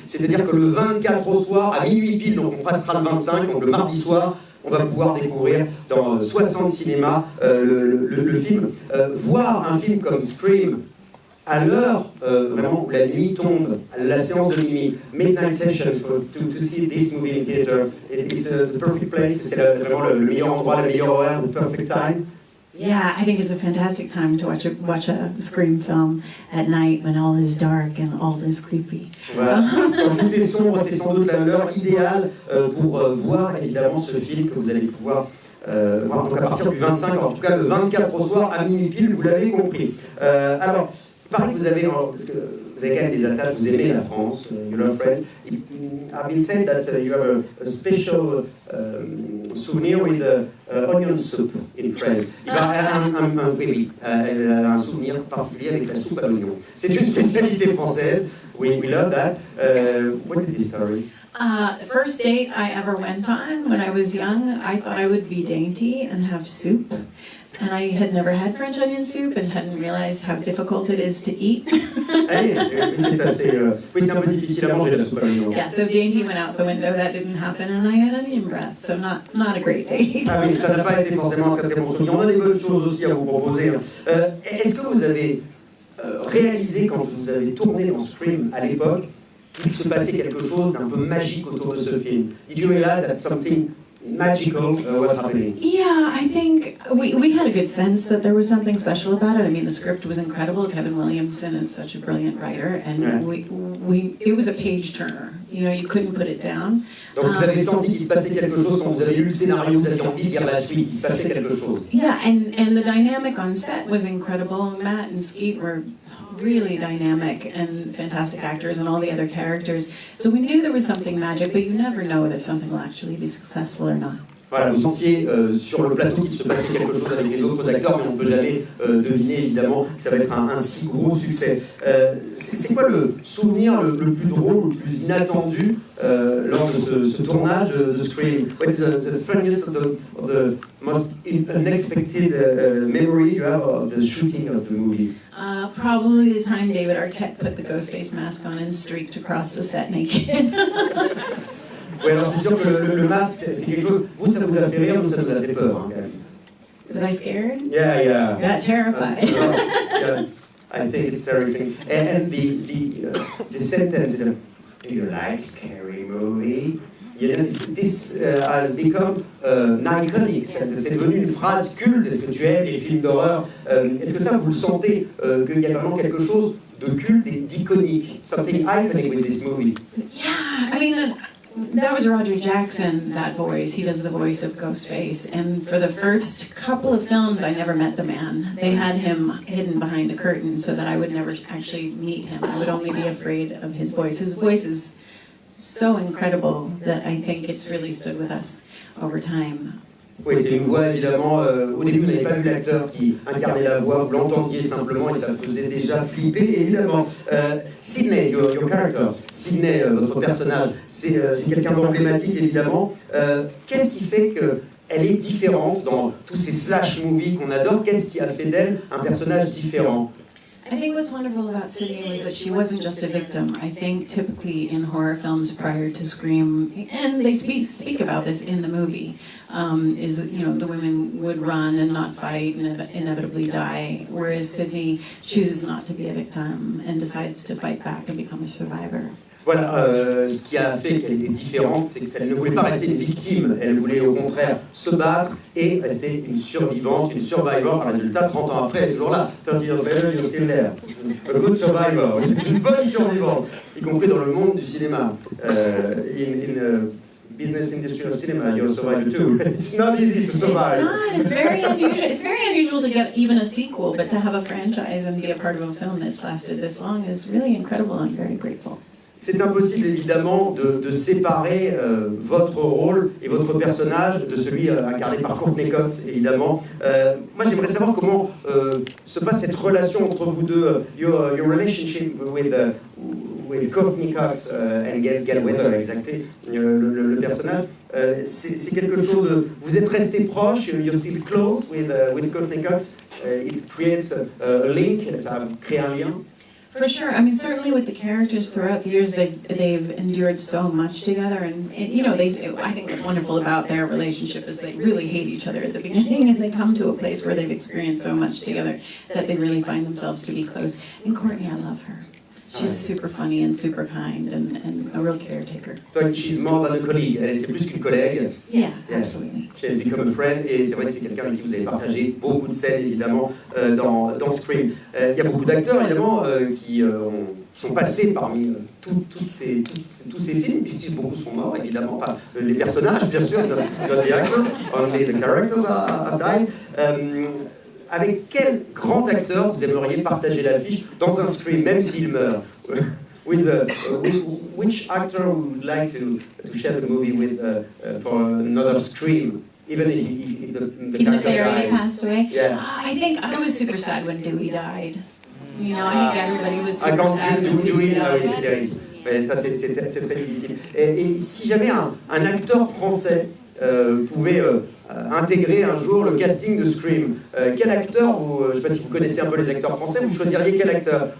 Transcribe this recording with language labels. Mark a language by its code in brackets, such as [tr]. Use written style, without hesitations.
[fr] C'est-à-dire que le 24 au soir, à minuit pile, donc on passera le 25, donc le mardi soir, on va pouvoir découvrir dans 60 cinémas le film. Voir un film comme Scream à l'heure vraiment où la nuit tombe, la séance de minuit, [en] midnight session, to see this movie in theater, it's the perfect place, [fr] c'est vraiment le meilleur endroit, le meilleur horaire, [en] the perfect time. Yeah, I think it's a fantastic time to watch a Scream film at night when all is dark and all is creepy. [fr] Voilà. Quand tout est sombre, c'est sans doute l'heure idéale pour voir évidemment ce film que vous allez pouvoir voir donc à partir du 25, en tout cas le 24 au soir à minuit pile, vous l'avez compris. Alors, pareil, vous avez quand même des attaches, vous aimez la France, [en] you love France. I've been said that you have a special souvenir with onion soup in France. [fr] Oui, elle a un souvenir particulier avec la soupe à l'oignon. C'est une spécialité française. [en] We love that. What is this story? The first date I ever went on when I was young, I thought I would be dainty and have soup. And I had never had French onion soup and hadn't realized how difficult it is to eat. [fr] C'est assez, oui, c'est un peu difficile à manger la soupe à l'oignon. [en] Yeah, so dainty went out the window, that didn't happen, and I had onion breath, so not a great date. [fr] Ah oui, ça n'a pas été forcément un très très bon souvenir. On a des bonnes choses aussi à vous proposer. Est-ce que vous avez réalisé, quand vous avez tourné dans Scream à l'époque, qu'il se passait quelque chose d'un peu magique autour de ce film? [en] Did you realize that something magical was happening? Yeah, I think we had a good sense that there was something special about it. I mean, the script was incredible. Kevin Williamson is such a brilliant writer, and yeah. It was a page turner. You know, you couldn't put it down. [fr] Donc vous avez senti qu'il se passait quelque chose quand vous avez lu le scénario, vous aviez envie de lire la suite, il se passait quelque chose. [en] Yeah, and the dynamic on set was incredible. Matt and Skeet were really dynamic and fantastic actors, and all the other characters. So we knew there was something magic, but you never know if something will actually be successful or not. [fr] Voilà, vous sentiez sur le plateau qu'il se passait quelque chose avec les autres acteurs, mais on ne peut jamais deviner évidemment que ça va être un si gros succès. C'est quoi le souvenir le plus drôle, le plus inattendu lors de ce tournage de Scream? [en] What is the funniest or the most unexpected memory you have of the shooting of the movie? Probably the time David Arquette put the Ghostface mask on and streaked across the set naked. [fr] Oui, alors c'est sûr que le masque, c'est quelque chose. Vous, ça vous a fait rire, nous, ça nous a fait peur, hein, quand même. [en] Was I scared? Yeah. Got terrified. Yeah, I think it's terrifying. And the sentence, do you like scary movie? You know, this has become iconic. [fr] C'est devenu une phrase culte. Est-ce que tu aimes les films d'horreur? Est-ce que ça, vous le sentez, qu'il y a vraiment quelque chose de culte et d'iconique? [en] Something iconic with this movie? Yeah, I mean, that was Roger Jackson, that voice. He does the voice of Ghostface. And for the first couple of films, I never met the man. They had him hidden behind a curtain so that I would never actually meet him. I would only be afraid of his voice. His voice is so incredible that I think it's really stood with us over time. [fr] Oui, c'est une voix évidemment. Au début, vous n'avez pas vu l'acteur qui incarnait la voix, vous l'entendiez simplement et ça faisait déjà flipper, évidemment. Sidney, [en] your character, [fr] Sidney, votre personnage, c'est quelqu'un d'emblématique, évidemment. Qu'est-ce qui fait qu'elle est différente dans tous ces slash movies qu'on adore? Qu'est-ce qui a fait d'elle un personnage différent? [en] I think what's wonderful about Sydney was that she wasn't just a victim. I think typically in horror films prior to Scream, and they speak about this in the movie, is that, you know, the women would run and not fight and inevitably die, whereas Sydney chooses not to be a victim and decides to fight back and become a survivor. [fr] Voilà, ce qui a fait qu'elle était différente, c'est qu'elle ne voulait pas rester une victime, elle voulait au contraire se battre et rester une survivante, une survivor. Résultat, 30 ans après, elle est toujours là. [en] 30 years later, you're still there. A good survivor. [fr] Une bonne survivante, y compris dans le monde du cinéma. [en] In business industry of cinema, you're a survivor too. It's not easy to survive. It's not. It's very unusual. It's very unusual to get even a sequel, but to have a franchise and be a part of a film that's lasted this long is really incredible. I'm very grateful. [fr] C'est impossible évidemment de séparer votre rôle et votre personnage de celui incarné par Courtney Cox, évidemment. Moi j'aimerais savoir comment se passe cette relation entre vous deux, [en] your relationship with Courtney Cox and Gail Weathers, [fr] exactement, le personnage. C'est quelque chose de... Vous êtes restés proches, [en] you're still close with Courtney Cox. It creates a link, [fr] ça crée un lien. [en] For sure. I mean, certainly with the characters throughout the years, they've endured so much together, and you know, I think what's wonderful about their relationship is they really hate each other at the beginning, and they come to a place where they've experienced so much together that they really find themselves to be close. And Courtney, I love her. She's super funny and super kind and a real caretaker. So she's more than a colleague. [fr] C'est plus qu'une collègue. [en] Yeah, absolutely. She has become a friend, [fr] et c'est vrai que c'est quelqu'un avec qui vous avez partagé beaucoup de scènes, évidemment, dans Scream. Il y a beaucoup d'acteurs, évidemment, qui sont passés parmi tous ces films, puisque beaucoup sont morts, évidemment, pas les personnages, bien sûr, [en] not the actors, only the characters have died. [fr] Avec quel grand acteur vous aimeriez partager l'affiche dans un Scream, même s'il meurt? [en] Which actor would you like to share the movie with for another Scream? Even if the Even if they already died. passed away? Yeah. I was super sad when Dewey died. You know, I think everybody was super I sad when can't do Dewey it now, died. [fr] Mais ça, c'est très difficile. Et si jamais un acteur français pouvait intégrer un jour le casting de Scream, quel acteur, je ne sais pas si vous connaissez un peu les acteurs français, vous choisiriez quel acteur?